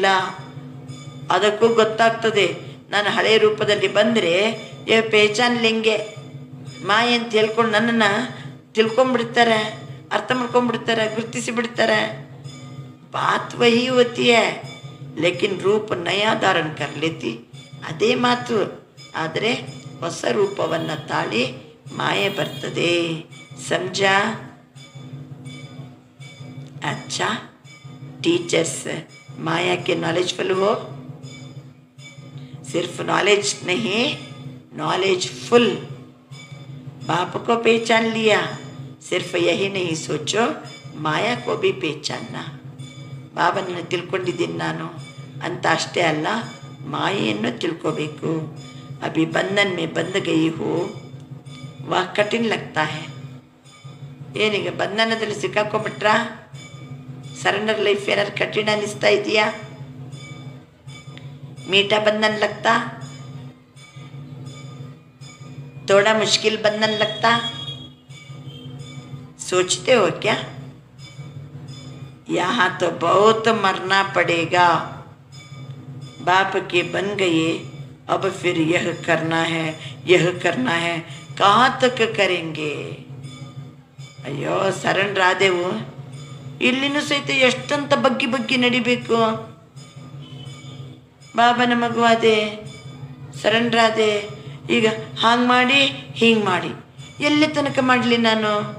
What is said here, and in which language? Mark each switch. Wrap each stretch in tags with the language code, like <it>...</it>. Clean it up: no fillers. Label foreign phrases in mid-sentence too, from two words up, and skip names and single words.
<kn>ಅದಕ್ಕೂ ಗೊತ್ತಾಗ್ತದೆ, ನಾನು ಹಳೆಯ ರೂಪದಲ್ಲಿ ಬಂದರೆ</kn> <hi>पहचान लेंगे</hi> <kn>ಮಾಯೆ ಅಂತ ಹೇಳ್ಕೊಂಡು ನನ್ನನ್ನು ತಿಳ್ಕೊಂಬಿಡ್ತಾರೆ, ಅರ್ಥ ಮಾಡ್ಕೊಂಡ್ಬಿಡ್ತಾರೆ, ಗುರುತಿಸಿ ಬಿಡ್ತಾರೆ.</kn> <hi>बात वही होती है लेकिन रूप नया धारण कर लेती,</hi> <kn>ಅದೇ ಮಾತು. ಆದರೆ ಹೊಸ ರೂಪವನ್ನು ತಾಳಿ ಮಾಯೆ ಬರ್ತದೆ.</kn> <hi>ಸಮಜಾ? अच्छा, टीचर्स माया के नॉलेजफुल हो. सिर्फ नॉलेज नहीं, नॉलेजफुल. बाप को पहचान लिया, सिर्फ यही नहीं सोचो माया को भी पहचानना.</hi> <kn>ಬಾಬನನ್ನು ತಿಳ್ಕೊಂಡಿದ್ದೀನಿ ನಾನು ಅಂತ ಅಷ್ಟೇ ಅಲ್ಲ, ಮಾಯೆಯನ್ನು ತಿಳ್ಕೋಬೇಕು.</kn> <hi>अभी बंधन में बंध गए हो, वा कठिन लगता है.</hi> <kn>ಏನೀಗ ಬಂಧನದಲ್ಲಿ ಸಿಕ್ಕಾಕೊಂಡ್ಬಿಟ್ರಾ? ಸರೆಂಡರ್ ಲೈಫ್ ಏನಾದ್ರು ಕಠಿಣ ಅನ್ನಿಸ್ತಾ ಇದೆಯಾ?</kn> <hi>मीठा बंधन लगता, थोड़ा मुश्किल बंधन लगता? सोचते हो क्या? यहाँ तो बहुत मरना पड़ेगा. बाप के बन गए, अब फिर यह करना है, यह करना है, कहाँ तक करेंगे?</hi> <kn>ಅಯ್ಯೋ ಸರೆಂಡರ್ ಆದೆವು, ಇಲ್ಲಿನೂ ಸಹಿತ ಎಷ್ಟಂತ ಬಗ್ಗಿ ಬಗ್ಗಿ ನಡಿಬೇಕು. ಬಾಬನ ಮಗುವಾದೆ, ಸರೆಂಡರ್ ಆದೆ, ಈಗ ಹಾಂಗೆ ಮಾಡಿ ಹಿಂಗೆ ಮಾಡಿ ಎಲ್ಲಿ ತನಕ ಮಾಡಲಿ ನಾನು?</kn>